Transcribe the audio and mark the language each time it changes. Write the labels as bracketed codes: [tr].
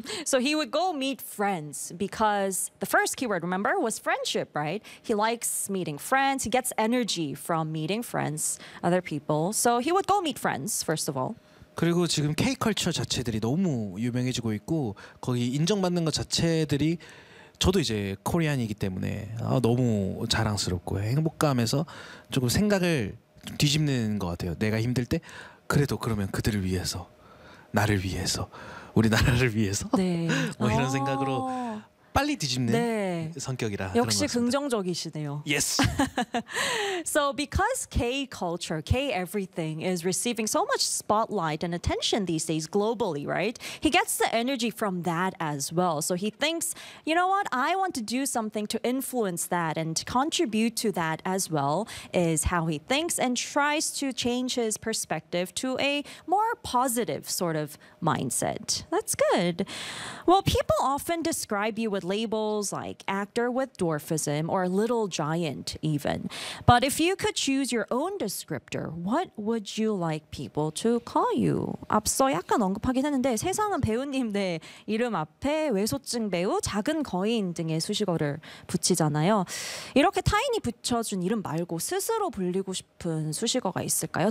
[en] So he would go meet friends because the first keyword, remember, was friendship, right? He likes meeting friends. He gets energy from meeting friends, other people. So he would go meet friends, first of all. [ko] 그리고 지금 K-culture 자체들이 너무 유명해지고 있고 거기 인정받는 것 자체들이 저도 이제 코리안이기 때문에 너무 자랑스럽고 행복감에서 조금 생각을 좀 뒤집는 것 같아요. 내가 힘들 때 그래도 그러면 그들을 위해서 나를 위해서 우리나라를 위해서 네. 뭐 이런 생각으로 빨리 뒤집는 네. 성격이라 역시 긍정적이시네요. [en] Yes. So because K culture, K everything is receiving so much spotlight and attention these days globally, right? He gets the energy from that as well. So he thinks, you know what? I want to do something to influence that and to contribute to that as well is how he thinks and tries to change his perspective to a more positive sort of mindset. That's good. Well, people often describe you with labels like actor with dwarfism or little giant even. But if you could choose your own descriptor, what would you like people to call you? [ko] 앞서 약간 언급하긴 했는데 세상은 배우님 내 이름 앞에 외소증 배우, 작은 거인 등의 수식어를 붙이잖아요. 이렇게 타인이 붙여준 이름 말고 스스로 불리고 싶은 수식어가 있을까요?